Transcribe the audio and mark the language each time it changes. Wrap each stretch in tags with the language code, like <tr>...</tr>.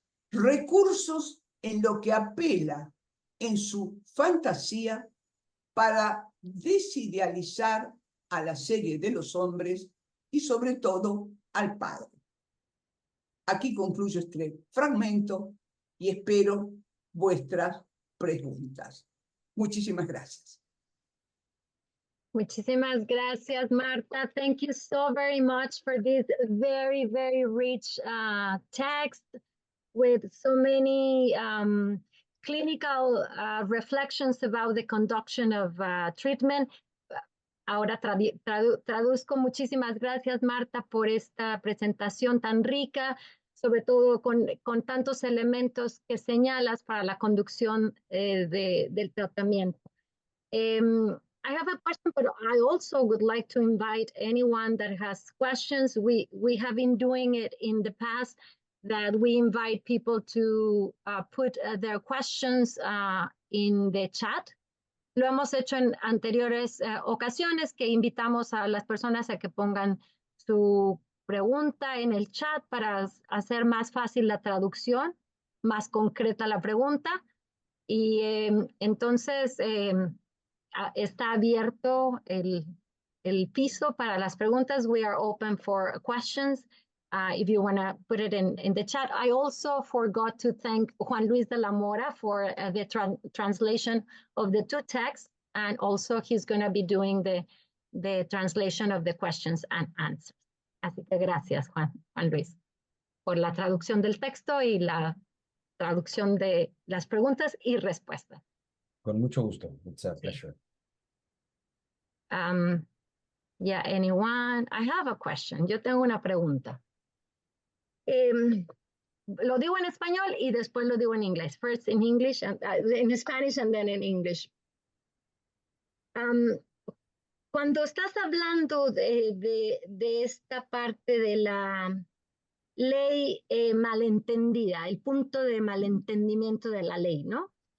<es>Recursos en lo que apela en su fantasía para desidealizar a la serie de los hombres y sobre todo al padre. Aquí concluyo este fragmento y espero vuestras preguntas. Muchísimas gracias. Muchísimas gracias, Marta.</es> <en>Thank you so very much for this very, very rich text with so many clinical reflections about the conduction of treatment.</en> <es>Ahora traduzco. Muchísimas gracias, Marta, por esta presentación tan rica, sobre todo con tantos elementos que señalas para la conducción del tratamiento.</es> <en>I have a question, but I also would like to invite anyone that has questions. We have been doing it in the past, that we invite people to put their questions in the chat.</en> <es>Lo hemos hecho en anteriores ocasiones, que invitamos a las personas a que pongan su pregunta en el chat para hacer más fácil la traducción, más concreta la pregunta. Y entonces está abierto el piso para las preguntas.</es> <en>We are open for questions. If you want to put it in the chat. I also forgot to thank Juan Luis de la Mora for the translation of the two texts, and also he's going to be doing the translation of the questions and answers.</en> <es>Así que gracias, Juan Luis, por la traducción del texto y la traducción de las preguntas y respuestas. Con mucho gusto.</es> <en>It's a pleasure. Yeah, anyone? I have a question.</en> <es>Yo tengo una pregunta. Lo digo en español y después lo digo en inglés.</es> <en>First in English, and, in Spanish and then in English.</en> <es>Cuando estás hablando de esta parte de la ley malentendida, el punto de malentendimiento de la ley, ¿no?</es>